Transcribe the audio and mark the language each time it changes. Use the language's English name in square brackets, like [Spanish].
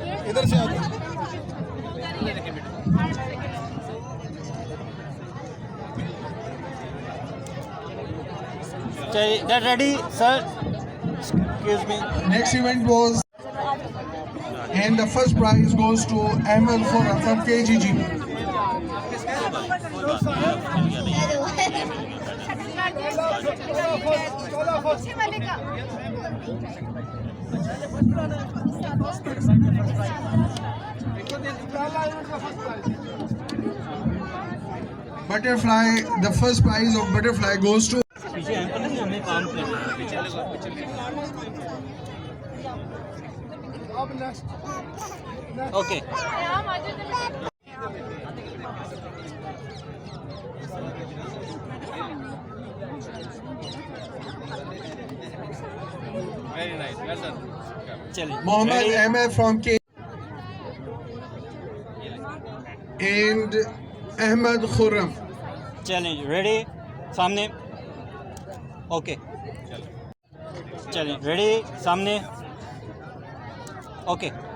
[Urdu] इधर से चलिए ready sir excuse मी [English] Next event was, and the first prize goes to Ahmed Khura from KGG. Butterfly, the first prize of butterfly goes to [Urdu] पीछे हम नहीं हमें काम करना okay very nice well done चलिए [English] Mohammed Ahmed from K and Ahmed Khurram. [Urdu] चलिए ready सामने okay चलिए रेडी सामने ओके